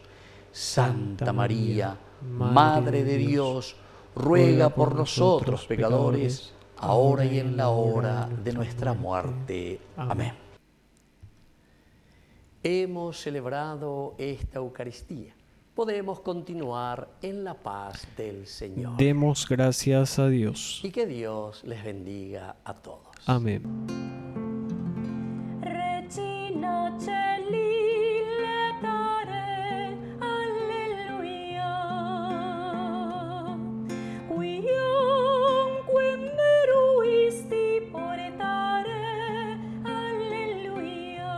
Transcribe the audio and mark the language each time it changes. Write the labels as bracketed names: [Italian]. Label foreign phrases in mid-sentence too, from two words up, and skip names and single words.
[Spanish] Santa María, Madre de Dios, ruega por nosotros pecadores, ahora y en la hora de nuestra muerte. Amén. Hemos celebrado esta Eucaristía. Podemos continuar en la paz del Señor. Demos gracias a Dios. Y que Dios les bendiga a todos. Amén. [Latin] Regina Celi letare, alleluia. Quionque meruisti portare, alleluia.